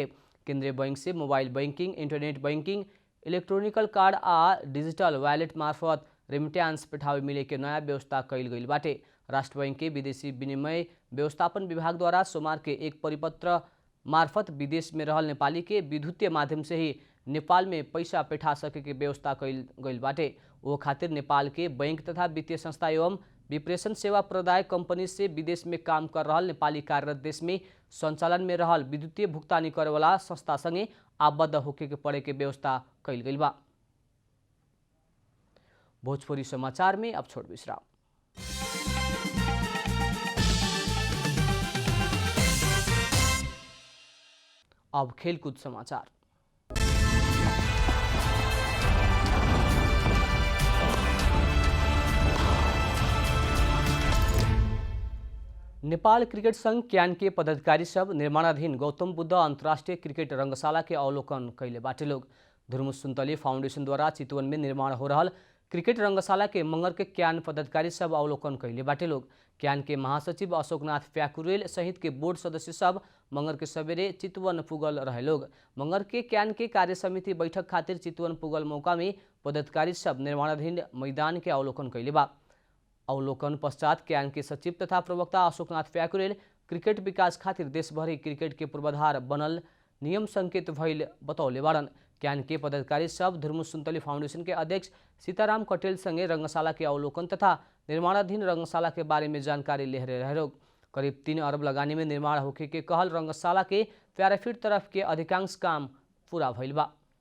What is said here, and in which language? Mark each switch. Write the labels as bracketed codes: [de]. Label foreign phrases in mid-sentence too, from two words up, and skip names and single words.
[bho] केंद्रीय बैंक से [en] mobile banking, internet banking, electronical card [bho] आ [en] digital wallet [bho] मार्फत रेमिटेंस पठावे मिले के नया व्यवस्था कइल गइल बाटे। राष्ट्र बैंक के विदेशी विनिमय व्यवस्थापन विभाग द्वारा सोमवार के एक परिपत्र मार्फत विदेश में रहल नेपाली के विद्युतीय माध्यम से ही नेपाल में पैसा पेठा सके के व्यवस्था कइल गइल बाटे। वो खातिर नेपाल के बैंक तथा वित्तीय संस्था एवं विप्रेषण सेवा प्रदायक कंपनी से विदेश में काम कर रहल नेपाली कार्यरत देश में संचालन में रहल विद्युतीय भुगतानी करे वाला संस्था संगे आबद्ध होके के पड़े के व्यवस्था कइल गइल बा। भोजपुरी समाचार में अब छोट विश्राम। अब खेलकूद समाचार। नेपाल क्रिकेट संघ क्यान के पदाधिकारी सब निर्माणाधीन गौतम बुद्ध अंतर्राष्ट्रीय क्रिकेट रंगशाला के अवलोकन कैले बाटे लोग। धुर्मुस सुन्तली फाउंडेशन द्वारा चितवन में निर्माण हो रहल क्रिकेट रंगशाला के मंगर के क्यान पदाधिकारी सब अवलोकन कैले बाटे लोग। क्यान के महासचिव अशोकनाथ प्याकुरेल सहित के बोर्ड सदस्य सब मंगर के सवेरे चितवन पुगल रहे लोग। मंगर के क्यान के कार्य समिति बैठक खातिर चितवन पुगल मौका में पदाधिकारी सब निर्माणाधीन मैदान के अवलोकन कैले बा। अवलोकन पश्चात क्यान के सचिव तथा प्रवक्ता अशोकनाथ प्याकुरेल क्रिकेट विकास खातिर देशभरि क्रिकेट के पूर्वाधार बनल नियम संकेत भइल बतौले बाड़न। क्यान के पदाधिकारी सब धुर्मुस सुन्तली फाउंडेशन के अध्यक्ष सीताराम कटेल संगे रंगशाला के अवलोकन तथा निर्माणाधीन रंगशाला के बारे में जानकारी ले रहे लोग। करीब 3 अरब लगानी में निर्माण होके के कहल रंगशाला के 11 फीट तरफ के अधिकांश काम पूरा भइल बा।